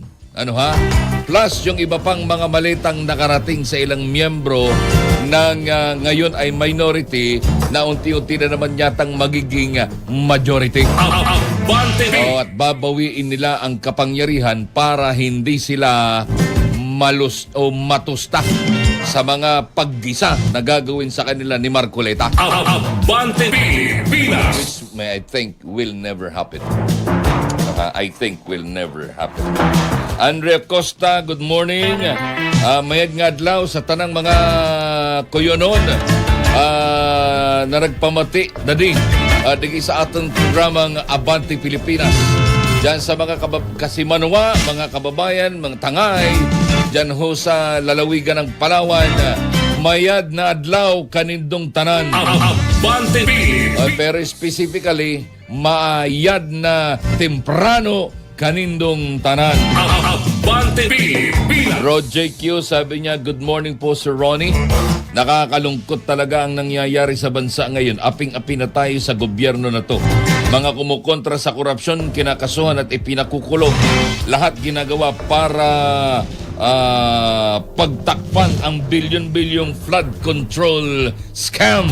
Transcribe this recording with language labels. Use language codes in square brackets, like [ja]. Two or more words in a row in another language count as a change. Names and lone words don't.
[tl] Plus, yung iba pang mga malitang nakarating sa ilang miyembro ng ngayon ay minority na unti-unti na naman yatang magiging majority. At babawiin nila ang kapangyarihan para hindi sila matusta sa mga paggisa na gagawin sa kanila ni Marcoleta. [en] Which I think will never happen. I think will never happen. Andrea Costa, good morning. [cyo] Mayad nga adlaw sa tanang mga kuyonon na nagpamati dadi digi sa atong programang Abante Pilipinas. Diyan sa mga Kasimanwa, mga kababayan, mga tangay, [tl] diyan ho sa lalawigan ng Palawan, [cyo] mayad na adlaw kanindong tanan. [tl] Abante [cyo] Pero specifically, maayad na temprano kanindong tanan. [tl] Abante Pilipinas. Roger Q, sabi niya, [en] good morning [tl] po Sir Ronnie. Nakakalungkot talaga ang nangyayari sa bansa ngayon. Aping-api na tayo sa gobyerno na to. Mga kumukontra sa korupsyon, kinakasuhan at ipinakukulong. Lahat ginagawa para pagtakpan ang bilyon-bilyong [en] flood control scam.